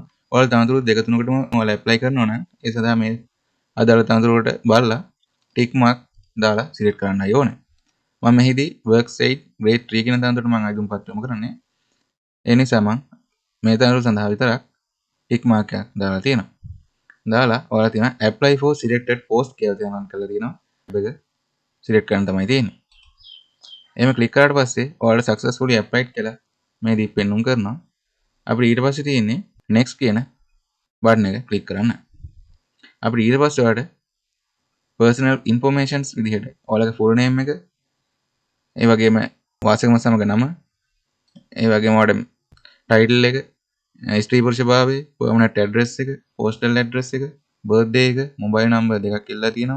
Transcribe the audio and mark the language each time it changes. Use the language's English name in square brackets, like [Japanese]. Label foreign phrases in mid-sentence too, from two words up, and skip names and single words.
[Sinhala] ඔයාලා තනතුරු දෙක තුනකටම ඔයාලා ඇප්ලයි කරනවා නම් ඒ සඳහා මේ අදාළ තනතුරු වලට බලලා [English] tick mark [Sinhala] දාලා සිලෙක්ට් කරන්නයි ඕනේ. මම මෙහිදී [English] work site grade 3 [Sinhala] කියන තනතුරට මම අයිදුම්පත් යොමු කරන්නේ. ඒ නිසා මම මේ තනතුර සඳහා විතරක් [English] tick mark [Sinhala] එකක් දාලා තියෙනවා. දාලා ඔයාලා තියෙනවා [English] apply for selected post [Sinhala] කියලා තියෙනවා කරලා තියෙනවා. ඒක සිලෙක්ට් කරන්න තමයි තියෙන්නේ. එහෙම ක්ලික් කරාට පස්සේ ඔයාලා [English] successfully applied [Sinhala] කියලා මේ දී පෙන්නුම් කරනවා. අපිට ඊට පස්සේ තියෙන්නේ next කියන බටන් එක ක්ලික් කරන්න. අපිට ඊට පස්සේ ඔයාලට [English] personal informations [Sinhala] විදිහට ඔයාලගේ [English] full name [Sinhala] එක, ඒ වගේම වාසගම සමග නම, ඒ වගේම ඔයාලට title එක, ස්ත්‍රී පුරුෂ භාවය, [English] permanent address [Sinhala] එක, [English] postal address [Sinhala] එක, birthday එක, [English] mobile number [Sinhala] දෙකක් ඉල්ලලා තියෙනවා.